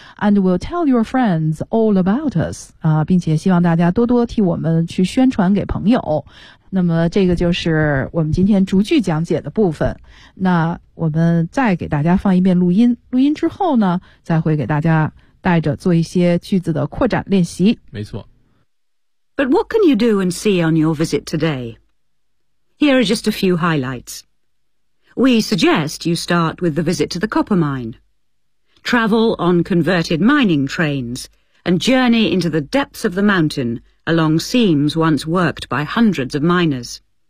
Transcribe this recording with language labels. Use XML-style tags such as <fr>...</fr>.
<en>And will tell your friends all about us.</en> <zh>并且希望大家多多替我们去宣传给朋友。那么这个就是我们今天逐句讲解的部分。那我们再给大家放一遍录音，录音之后呢，再会给大家带着做一些句子的扩展练习。没错。</zh> <en>But what can you do and see on your visit today? Here are just a few highlights. We suggest you start with the visit to the copper mine. Travel on converted mining trains and journey into the depths of the mountain along seams once worked by hundreds of miners.</en>